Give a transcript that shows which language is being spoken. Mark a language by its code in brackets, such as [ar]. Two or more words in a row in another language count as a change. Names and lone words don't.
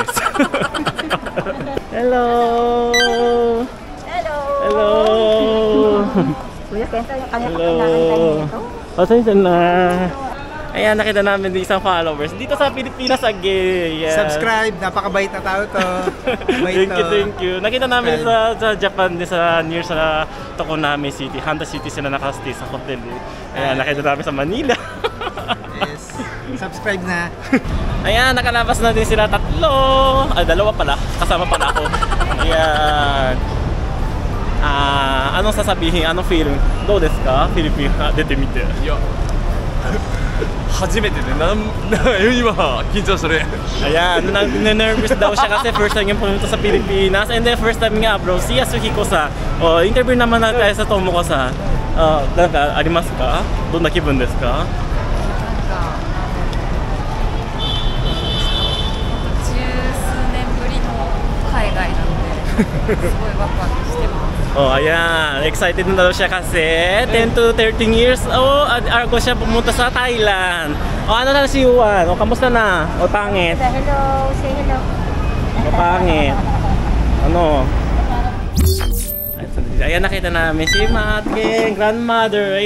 [en] Hello! Hello! Hello! [tl] Kuya Kenta, yung kanya [en] Hello! [tl] nito. Pasensya na. Ayan, nakita namin din isang followers dito sa Pilipinas again. [en] Yeah. [tl] Subscribe, napakabait na tao to. [en] Thank you. [tl] Nakita namin sa Japan, sa near sa Tokonami City, Handa City sila nakastay sa hotel. Ayan, nakita namin sa Manila. Yes. Subscribe na. Ayan, nakalabas na din sila tatlo. Ay, dalawa pala. Kasama pala ako. Ayan. Anong sasabihin? Anong feeling? [ja] どうですか? [tl] Filipina, [ja] 出てみて. 初めてで今緊張する [tl] Ayan, nervous daw siya kasi [en] first time [tl] yung pumunta sa Pilipinas. [en] And then first time [tl] nga bro, si Yasuhiko-san. Interview naman na tayo sa Tomoko-san. [ja] ありますか? どんな気分ですか? 海外なんですごいワクワクしてます [tl] Oh, ayan. Excited na daw siya kasi [en] 10 to 13 years ago [tl] siya pumunta sa Thailand. Ano na si Juan? Kamusta na? Pangit? [en] Hello! Say hello! [tl] Pangit? Ano? Ayan, nakita namin si Matking, grandmother.